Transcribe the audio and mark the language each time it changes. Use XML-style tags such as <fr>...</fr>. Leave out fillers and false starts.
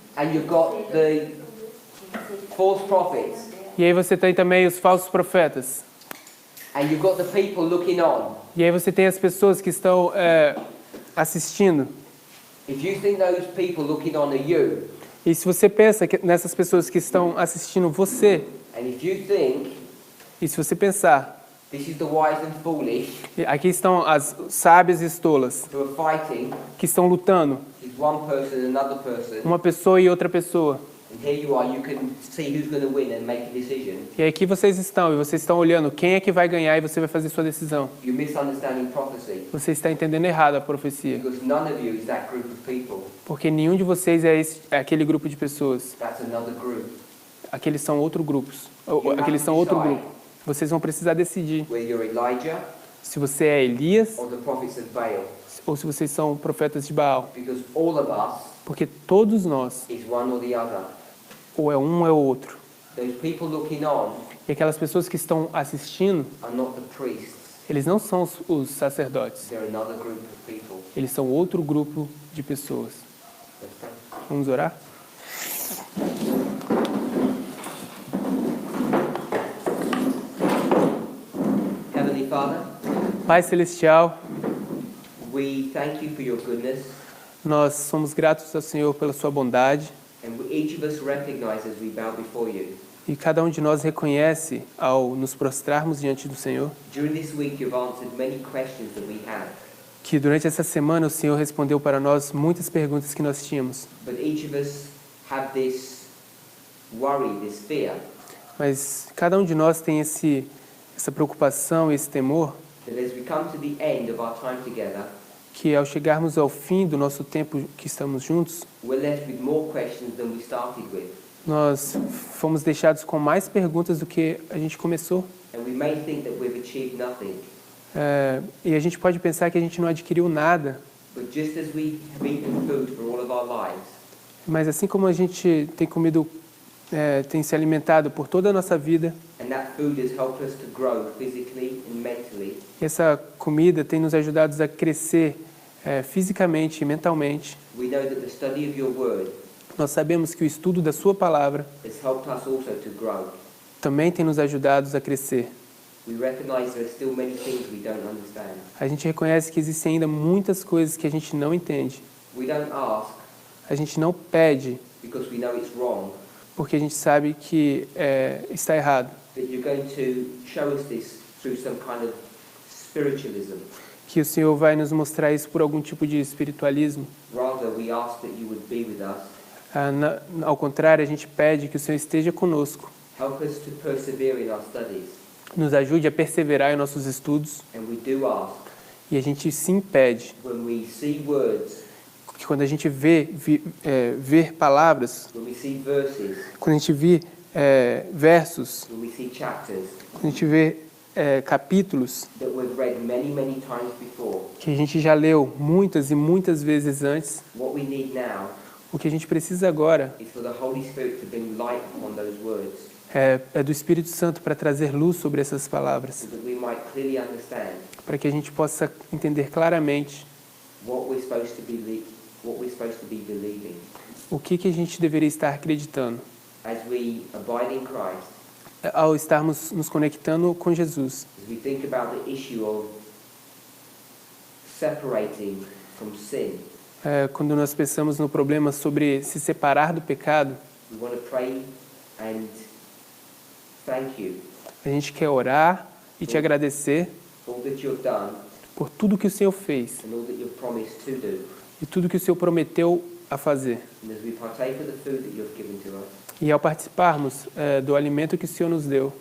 <en>and you've got the false prophets.</en> <pt>e aí você tem também os falsos profetas.</pt> <en>And you've got the people looking on.</en> <pt>E aí você tem as pessoas que estão assistindo.</pt> <en>If you think those people looking on are you,</en> <pt>E se você pensa nessas pessoas que estão assistindo você,</pt> <en>and if you think</en> <pt>e se você pensar,</pt> <en>this is the wise and foolish</en> <pt>aqui estão as sábias e tolas,</pt> <en>who are fighting,</en> <pt>que estão lutando,</pt> <en>is one person and another person,</en> <pt>uma pessoa e outra pessoa.</pt> <en>and here you are, you can see who's going to win and make a decision.</en> <pt>E aqui vocês estão, e vocês estão olhando quem é que vai ganhar e você vai fazer sua decisão.</pt> <en>You're misunderstanding prophecy</en> <pt>Você está entendendo errado a profecia,</pt> <en>because none of you is that group of people.</en> <pt>porque nenhum de vocês é aquele grupo de pessoas.</pt> <en>That's another group.</en> <pt>Aqueles são outros grupos. Aqueles são outro grupo. Vocês vão precisar decidir</pt> <en>Whether you're Elijah</en> <pt>se você é Elias</pt> <en>or the prophets of Baal,</en> <pt>ou se vocês são profetas de Baal.</pt> <en>because all of us</en> <pt>Porque todos nós,</pt> <en>is one or the other.</en> <pt>ou é um ou é o outro.</pt> <en>Those people looking on</en> <pt>E aquelas pessoas que estão assistindo,</pt> <en>are not the priests.</en> <pt>eles não são os sacerdotes.</pt> <en>They're another group of people.</en> <pt>Eles são outro grupo de pessoas.</pt> <en>Let's pray.</en> <pt>Vamos orar?</pt> <en>Heavenly Father,</en> <pt>Pai Celestial,</pt> <en>we thank you for your goodness,</en> <pt>nós somos gratos ao Senhor pela sua bondade</pt> <en>and each of us recognize as we bow before you.</en> <pt>e cada um de nós reconhece ao nos prostrarmos diante do Senhor.</pt> <en>During this week, you've answered many questions that we had.</en> <pt>que durante essa semana o Senhor respondeu para nós muitas perguntas que nós tínhamos.</pt> <en>But each of us have this worry, this fear,</en> <pt>Mas cada um de nós tem essa preocupação, esse temor,</pt> <en>that as we come to the end of our time together,</en> <pt>que ao chegarmos ao fim do nosso tempo que estamos juntos,</pt> <en>we're left with more questions than we started with.</en> <pt>nós fomos deixados com mais perguntas do que a gente começou.</pt> <en>And we may think that we've achieved nothing.</en> <pt>E a gente pode pensar que a gente não adquiriu nada,</pt> <en>But just as we have eaten food for all of our lives,</en> <pt>mas assim como a gente tem comido, tem se alimentado por toda a nossa vida,</pt> <en>and that food has helped us to grow physically and mentally,</en> <pt>essa comida tem nos ajudado a crescer fisicamente e mentalmente.</pt> <en>we know that the study of your word</en> <pt>Nós sabemos que o estudo da sua palavra</pt> <en>has helped us also to grow.</en> <pt>também tem nos ajudado a crescer.</pt> <en>We recognize there are still many things we don't understand.</en> <pt>A gente reconhece que existem ainda muitas coisas que a gente não entende.</pt> <en>We don't ask</en> <pt>A gente não pede</pt> <en>because we know it's wrong,</en> <pt>porque a gente sabe que está errado.</pt> <en>that you're going to show us this through some kind of spiritualism.</en> <pt>Que o Senhor vai nos mostrar isso por algum tipo de espiritualismo.</pt> <en>Rather, we ask that you would be with us.</en> <pt>Ao contrário, a gente pede que o Senhor esteja conosco.</pt> <en>Help us to persevere in our studies.</en> <pt>Nos ajude a perseverar em nossos estudos.</pt> <en>And we do ask,</en> <pt>E a gente sim pede</pt> <en>when we see words,</en> <pt>que quando a gente ver palavras,</pt> <en>when we see verses,</en> <pt>quando a gente vê versos,</pt> <en>when we see chapters</en> <pt>quando a gente vê capítulos</pt> <en>that we've read many, many times before,</en> <pt>que a gente já leu muitas e muitas vezes antes,</pt> <en>what we need now</en> <pt>o que a gente precisa agora</pt> <en>is for the Holy Spirit to bring light upon those words,</en> <pt>é do Espírito Santo para trazer luz sobre essas palavras,</pt> <en>so that we might clearly understand</en> <pt>para que a gente possa entender claramente</pt> <en>what we're supposed to be believing.</en> <pt>o que a gente deveria estar acreditando</pt> <en>As we abide in Christ,</en> <pt>ao estarmos nos conectando com Jesus,</pt> <en>as we think about the issue of separating from sin,</en> <pt>quando nós pensamos no problema sobre se separar do pecado,</pt> <en>we want to pray and thank you</en> <pt>a gente quer orar e te agradecer</pt> <en>for all that you've done</en> <pt>por tudo que o Senhor fez</pt> <en>and all that you've promised to do.</en> <pt>e tudo que o Senhor prometeu a fazer.</pt> <en>And as we partake of the food that you've given to us,</en> <pt>E ao participarmos do alimento que o Senhor nos deu,</pt>